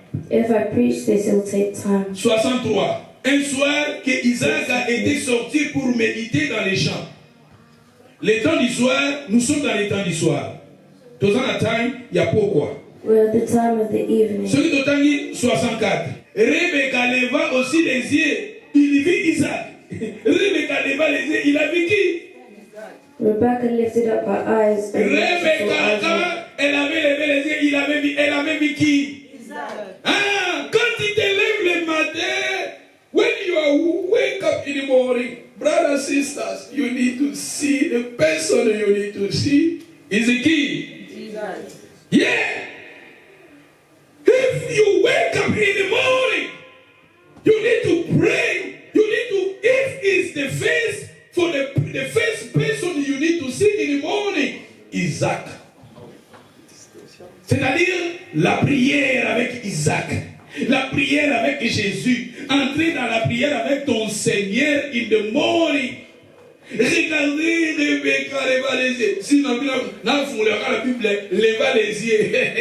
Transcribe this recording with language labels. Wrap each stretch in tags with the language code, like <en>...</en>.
<en>If I preach this, it will take time. 63.</en> <fr>Un soir que Isaac a été sorti pour méditer dans les champs. Les temps du soir, nous sommes dans les temps du soir. Dans un time, il y a pourquoi.</fr> <en>We're at the time of the evening.</en> <fr>Celui d'Otangi, 64. Rebecca leva aussi les yeux. Il vit Isaac. Rebecca leva les yeux. Il a vu qui?</fr> <en>Rebecca lifted up her eyes and</en> <fr>Rebecca, quand elle avait levé les yeux, elle avait vu qui? Ah, quand tu te lèves le matin,</fr> <en>when you wake up in the morning, brothers and sisters, you need to see the person you need to see is the key. Jesus. Yeah. If you wake up in the morning, you need to pray. You need to, if it's the face for the first person you need to see in the morning, Isaac.</en> <fr>C'est-à-dire la prière avec Isaac, la prière avec Jésus, entrer dans la prière avec ton Seigneur</fr> <en>in the morning.</en> <fr>Regardez Rebecca, leva les yeux. Si dans la Bible, leva les yeux.</fr>